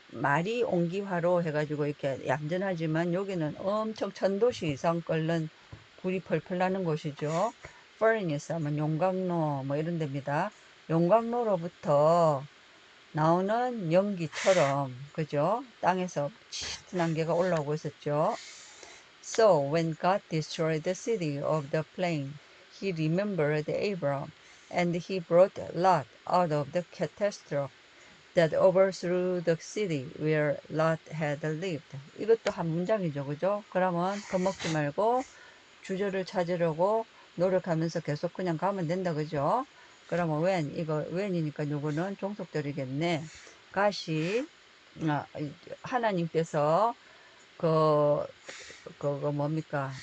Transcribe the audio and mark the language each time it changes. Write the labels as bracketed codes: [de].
[ko] 말이 옹기화로 해가지고 이렇게 얌전하지만 여기는 엄청 1000도씨 이상 끓는 불이 펄펄 나는 곳이죠. furnace 하면 용광로 뭐 이런 데입니다. 용광로로부터 나오는 연기처럼 그죠? 땅에서 짙은 안개가 올라오고 있었죠. [en] So when God destroyed the city of the plain, he remembered Abram, and he brought Lot out of the catastrophe that overthrew the city where Lot had lived. [ko] 이것도 한 문장이죠, 그죠? 그러면 겁먹지 말고 주저를 찾으려고 노력하면서 계속 그냥 가면 된다, 그죠? 그러면 이거 when이니까 요거는 종속절이겠네. 가시, 하나님께서 그, 뭡니까?